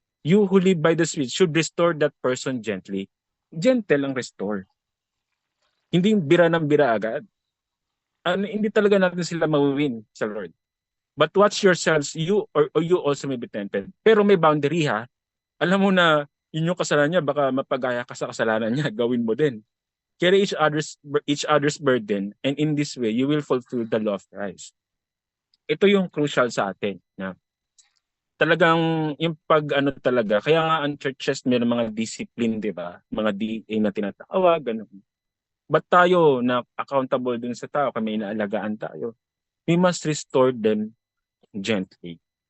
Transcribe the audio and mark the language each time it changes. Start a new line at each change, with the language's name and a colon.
English: You who live by the Spirit should restore that person gently. Gentle ang restore.
Filipino: Hindi bira ng bira agad. Hindi talaga natin sila mawin sa Lord.
English: But watch yourselves, you also may be tempted.
Filipino: Pero may boundary ha. Alam mo na yun yung kasalanan niya, baka mapagaya ka sa kasalanan niya, gawin mo din.
English: Carry each other's burden, and in this way, you will fulfill the law of Christ.
Filipino: Ito yung crucial sa atin. Na talagang yung talaga, kaya nga ang churches may mga discipline, di ba? Mga DA na tinatawag, ganun. But tayo na accountable dun sa tao, kami inaalagaan tayo,
English: we must restore them gently.